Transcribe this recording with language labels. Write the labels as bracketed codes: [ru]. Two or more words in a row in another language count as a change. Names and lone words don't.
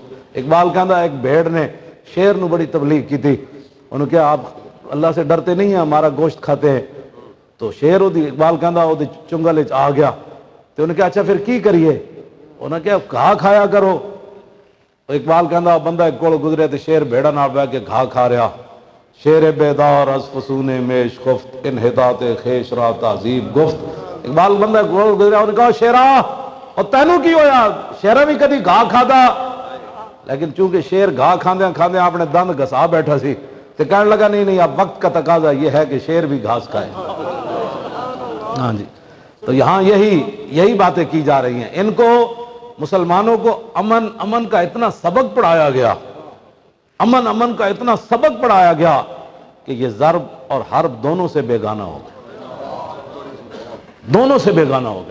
[ur] اقبال کہتا ایک بھیڑ نے شیر نو بڑی تبلیغ کی تھی. انہوں نے کہا آپ اللہ سے ڈرتے نہیں ہیں، ہمارا گوشت کھاتے ہیں. تو شیر اقبال کہتا وہ چنگل آ گیا. [pa] تو انہوں نے کہا اچھا پھر کی کریے؟ انہوں نے کہا گھا کھایا کرو. اقبال کہتا بندہ ایک کول گزرے تو شیر بھیڑا نال بیٹھ کے گھا کھا رہا. [fa] شیر بیدار از فسون میش خفت انحطاط خیشرا تہذیب گفت. [pa] اقبال بندہ کول گزریا، انہوں نے کہا شیرا اور تینوں کی ہویا؟ شیرا بھی کدی گھا کھادا، [ur] لیکن چونکہ [pa] شیر گھا کھاندیاں کھاندیاں اپنے دند گھسا بیٹھا سی [ur] تو کہنے لگا نہیں اب وقت کا تقاضا یہ ہے کہ شیر بھی گھاس کھائے. ہاں جی. تو یہاں یہی باتیں کی جا رہی ہیں. ان کو مسلمانوں کو امن کا اتنا سبق پڑھایا گیا، امن کا اتنا سبق پڑھایا گیا کہ یہ ضرب اور حرب دونوں سے بیگانہ ہو گئے، دونوں سے بیگانہ ہو گئے.